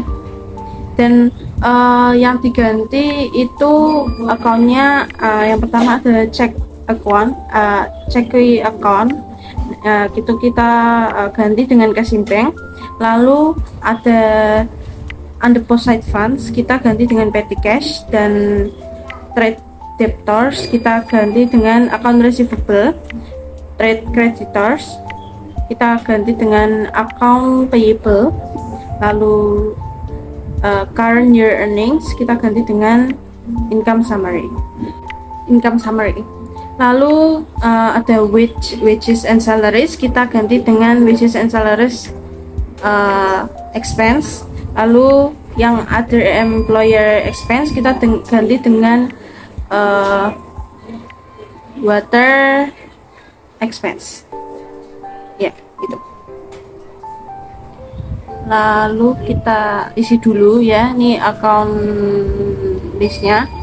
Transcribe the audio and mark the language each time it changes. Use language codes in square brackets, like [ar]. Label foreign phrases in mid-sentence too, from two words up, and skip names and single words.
[id] Dan yang diganti itu akunnya, yang pertama ada [en] check account, [id] itu kita ganti dengan Cashing Bank. Lalu ada [en] undeposited funds, [id] kita ganti dengan [en] petty cash, [id] dan [en] trade debtors [id] kita ganti dengan [en] account receivable. Trade creditors [id] kita ganti dengan [en] account payable. [id] Lalu [en] current year earnings [id] kita ganti dengan [en] income summary. [id] Lalu ada [en] wages and salaries, [id] kita ganti dengan [en] wages and salaries expense. [id] Lalu yang [en] other employer expense [id] kita ganti dengan [en] water expense. [id] Ya, itu. Lalu kita isi dulu ya, ini [en] account listnya.